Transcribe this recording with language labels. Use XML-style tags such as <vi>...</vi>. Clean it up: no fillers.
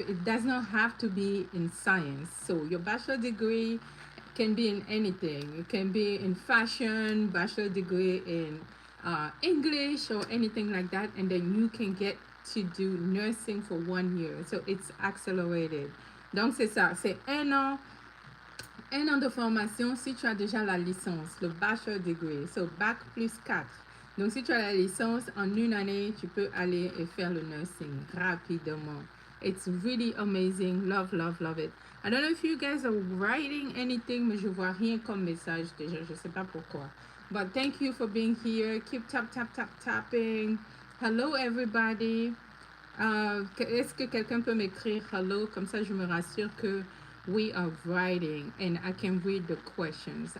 <en>It does not have to be in science. So your bachelor degree can be in anything. It can be in fashion, bachelor degree in English or anything like that, and then you can get to do nursing for 1 year. So it's accelerated.</en> <fr>Donc c'est ça, c'est un an de formation si tu as déjà la licence, le bachelor degree, so bac plus 4. Donc si tu as la licence, en une année, tu peux aller et faire le nursing rapidement.</fr> <en>It's really amazing. Love it. I don't know if you guys are writing anything,</en> <fr>mais je vois rien comme message déjà. Je sais pas pourquoi.</fr> <en>But thank you for being here. Keep tapping. Hello everybody.</en> <fr>Est-ce que quelqu'un peut m'écrire hello? Comme ça, je me rassure que</fr> <en>we are writing and I can read the questions.</en>